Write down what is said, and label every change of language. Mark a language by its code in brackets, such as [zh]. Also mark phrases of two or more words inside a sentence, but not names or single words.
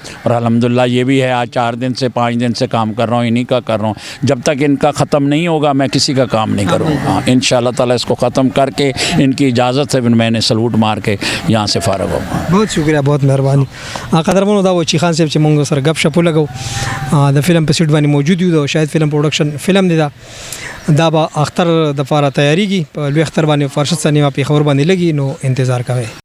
[hi] और अल्हम्दुलिल्लाह ये भी है, आज 4 दिन से 5 दिन से काम कर रहा हूँ, इन्हीं का कर रहा हूँ। जब तक इनका ख़त्म नहीं होगा मैं किसी का काम नहीं करूँगा। इंशाअल्लाह ताला इसको ख़त्म करके इनकी इजाज़त से मैंने सलूट मार के यहाँ से फ़ारग होगा। बहुत शुक्रिया, बहुत मेहरबानी। [ps] قدرمن دا وچي خان صاحب چې موږ سره غب شپ لګو د فلم په سیټ باندې موجود یو، شاید فلم پروډکشن فلم دی دا به اختر د فاره تیاریږي په لوی اختر باندې فرشت سنیما په خبر باندې لګي، نو انتظار کوئ.